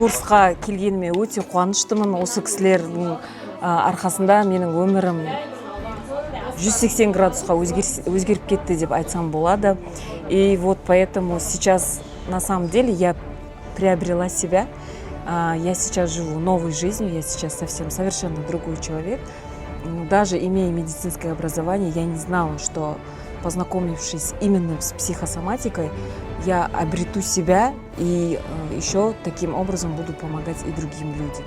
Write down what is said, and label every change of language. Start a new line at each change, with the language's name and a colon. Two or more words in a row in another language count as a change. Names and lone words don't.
Kazakh: Курсқа келгеніме өте қуаныштымын. Осы кісілердің арқасында менің өмірім 180 градусқа өзгеріп кетті деп айтсам болады.
Russian: И вот поэтому сейчас на самом деле я приобрела себя. Я сейчас живу новой жизнью, я сейчас совсем совершенно другой человек. Даже имея медицинское образование, я не знала, что, познакомившись именно с психосоматикой, я обрету себя и еще таким образом буду помогать и другим людям.